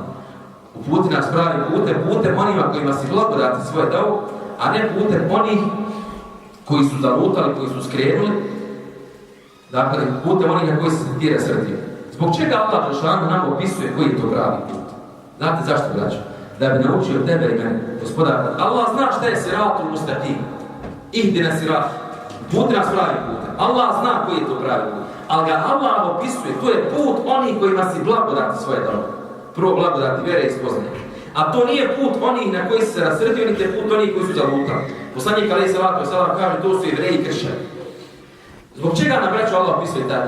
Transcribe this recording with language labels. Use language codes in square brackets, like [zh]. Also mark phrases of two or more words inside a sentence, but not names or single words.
[bs] Uputi nas pravim putem onima kojima si blagodati svoje dao, a ne putem onih koji su zalutali, koji su skrenuli, dakle, putem onih na koji se ti rasrdio. Zbog čega Allah Đelešanu nam opisuje koji je to pravi put? Znate zašto, braćo? Da bi naučio tebe i mene, Gospodar. Allah zna šta je [ar] الصراط المستقيم. اهدنا صراط. [bs] Puti nas pravi putem. Allah zna koji je to pravi put. Ali ga Allah opisuje, to je put onih kojima si blagodati svoje dao. Prvo blagodati vjere i spoznaje. A to nije put onih na koji se rasrdio, niti je put onih koji su zalutali. Poslanik [ar] عليه الصلاة والسلام [bs] kaže, to su Jevreji i kršćani. Zbog čega nam braćo Allah opisuje tako?